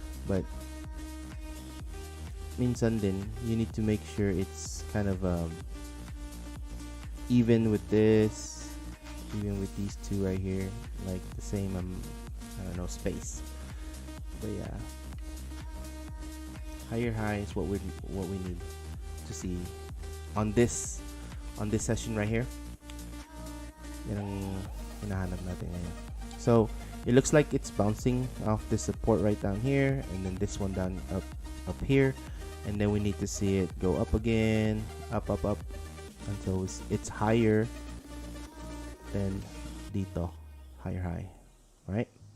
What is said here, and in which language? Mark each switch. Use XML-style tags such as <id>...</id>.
<en>But</en> <tl>minsan din,</tl> <en>you need to make sure it's kind of even with this, even with these two right here, like the same I don't know, space. But yeah, higher high is what we need to see on this session right here.</en> <tl>Yan ang hinahanap natin ngayon.</tl> <en>So it looks like it's bouncing off the support right down here, and then this one down up here, and then we need to see it go up again, up until it's higher than dito, higher high, right?</en>